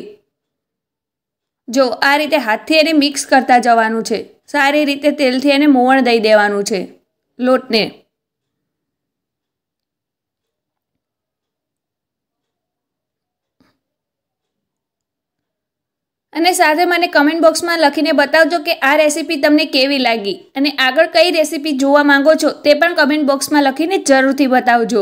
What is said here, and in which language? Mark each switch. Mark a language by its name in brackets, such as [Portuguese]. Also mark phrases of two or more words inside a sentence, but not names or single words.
[Gujarati] જો આ રીતે હાથથી એને મિક્સ કરતા જવાનું છે। સારી રીતે તેલથી એને મોવણ દઈ દેવાનું છે લોટને। અને સાથે મને કમેન્ટ બોક્સમાં લખીને બતાવજો કે આ રેસીપી તમને કેવી લાગી અને આગળ કઈ રેસીપી જોવા માંગો છો તે પણ કમેન્ટ બોક્સમાં લખીને જરૂરથી બતાવજો।